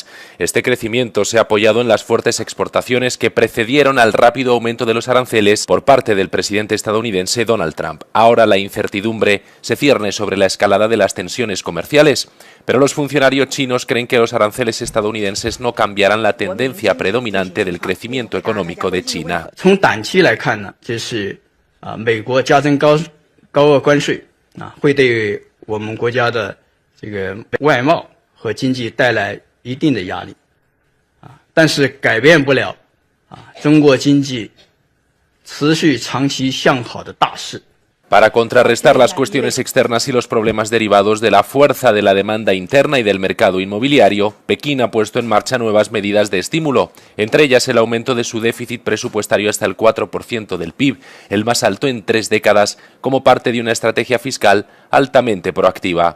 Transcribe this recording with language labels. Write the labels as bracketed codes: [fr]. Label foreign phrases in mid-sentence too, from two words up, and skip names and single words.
[es] Este crecimiento se ha apoyado en las fuertes exportaciones que precedieron al rápido aumento de los aranceles por parte del presidente estadounidense Donald Trump. Ahora la incertidumbre se cierne sobre la escalada de las tensiones comerciales, pero los funcionarios chinos creen que los aranceles estadounidenses no cambiarán la tendencia predominante del crecimiento económico de China. [zh] 美国加征高额关税会对我们国家的这个外贸和经济带来一定的压力但是改变不了中国经济持续长期向好的大势。 [es] Para contrarrestar las cuestiones externas y los problemas derivados de la fuerza de la demanda interna y del mercado inmobiliario, Pekín ha puesto en marcha nuevas medidas de estímulo, entre ellas el aumento de su déficit presupuestario hasta el 4% del PIB, el más alto en 3 décadas, como parte de una estrategia fiscal altamente proactiva.